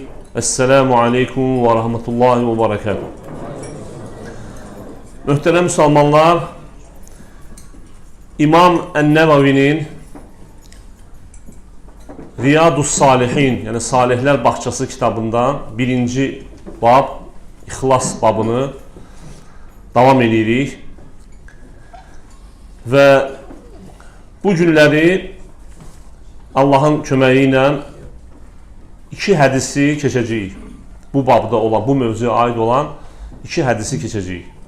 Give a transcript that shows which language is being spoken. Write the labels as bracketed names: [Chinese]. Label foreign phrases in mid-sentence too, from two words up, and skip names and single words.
[Turkish] Esselamu aleyküm ve rahmetullahi ve berekatuhu. Mühterem Müslümanlar, İmam En-Nevavi'nin Riyadus Salihin, yani Salihler Bahçesi kitabından birinci bab, İhlas babını [Azerbaijani] davam edirik. Və bu günləri Allahın köməyi ilə iki hədisi keçəcəyik. Bu babda olan, bu mövzuya aid olan iki hədisi keçəcəyik.